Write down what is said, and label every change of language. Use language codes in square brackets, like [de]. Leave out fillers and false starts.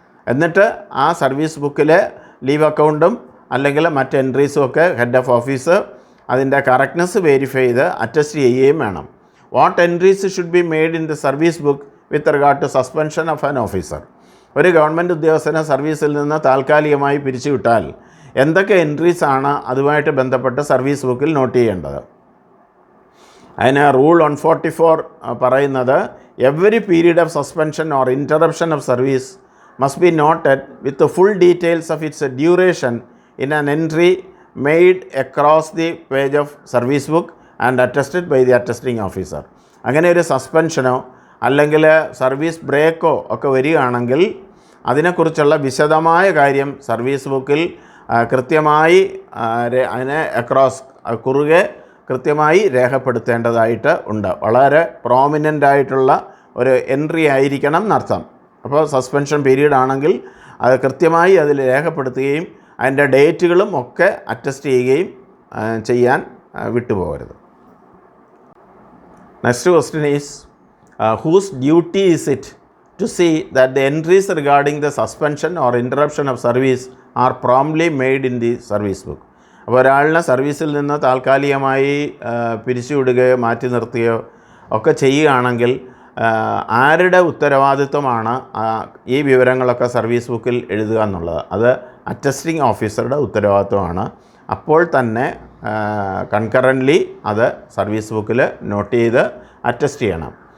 [ml] എന്നിട്ട് ആ സർവീസ് ബുക്കിലെ ലീവ് അക്കൗണ്ടും അല്ലെങ്കിൽ മറ്റ് എൻട്രീസും ഒക്കെ ഹെഡ് ഓഫ് ഓഫീസ് അതിൻ്റെ കറക്റ്റ്നെസ് വെരിഫൈ ചെയ്ത് അറ്റസ്റ്റ് ചെയ്യുകയും വേണം. [en] What entries should be made in the service book with regard to suspension of an officer? [ml] ഒരു ഗവൺമെൻറ് ഉദ്യോഗസ്ഥനെ സർവീസിൽ നിന്ന് താൽക്കാലികമായി പിരിച്ചുവിട്ടാൽ എന്തൊക്കെ എൻട്രീസാണ് അതുമായിട്ട് ബന്ധപ്പെട്ട് സർവീസ് ബുക്കിൽ നോട്ട് ചെയ്യേണ്ടത്? അതിന് റൂൾ 144 പറയുന്നത് [en] Every period of suspension or interruption of service must be noted with the full details of its duration in an entry made across the page of service book and attested by the attesting officer. [ml] അങ്ങനെ ഒരു സസ്പെൻഷനോ അല്ലെങ്കിൽ service ബ്രേക്കോ ഒക്കെ വരികയാണെങ്കിൽ അതിനെക്കുറിച്ചുള്ള വിശദമായ കാര്യം service ബുക്കിൽ കൃത്യമായി അതിനെ കുറുകെ കൃത്യമായി രേഖപ്പെടുത്തേണ്ടതായിട്ട് ഉണ്ട്. വളരെ പ്രോമിനൻ്റ് ആയിട്ടുള്ള ഒരു എൻട്രി ആയിരിക്കണം എന്നർത്ഥം. അപ്പോൾ സസ്പെൻഷൻ പീരീഡ് ആണെങ്കിൽ അത് കൃത്യമായി അതിൽ രേഖപ്പെടുത്തുകയും അതിൻ്റെ ഡേറ്റുകളും ഒക്കെ അറ്റസ്റ്റ് ചെയ്യുകയും ചെയ്യാൻ വിട്ടുപോകരുത്. [en] Next question is whose duty is it to see that the entries regarding the suspension or interruption of service are promptly made in the service book? [ml] അപ്പോൾ ഒരാളിനെ സർവീസിൽ നിന്ന് താൽക്കാലികമായി പിരിച്ചുവിടുകയോ മാറ്റി നിർത്തുകയോ ഒക്കെ ചെയ്യുകയാണെങ്കിൽ ആരുടെ ഉത്തരവാദിത്വമാണ് ഈ വിവരങ്ങളൊക്കെ സർവീസ് ബുക്കിൽ എഴുതുക എന്നുള്ളത്? അത് അറ്റസ്റ്റിംഗ് ഓഫീസറുടെ ഉത്തരവാദിത്വമാണ്. അപ്പോൾ തന്നെ കൺകറൻ്റ്ലി അത് സർവീസ് ബുക്കിൽ നോട്ട് ചെയ്ത് അറ്റസ്റ്റ് ചെയ്യണം.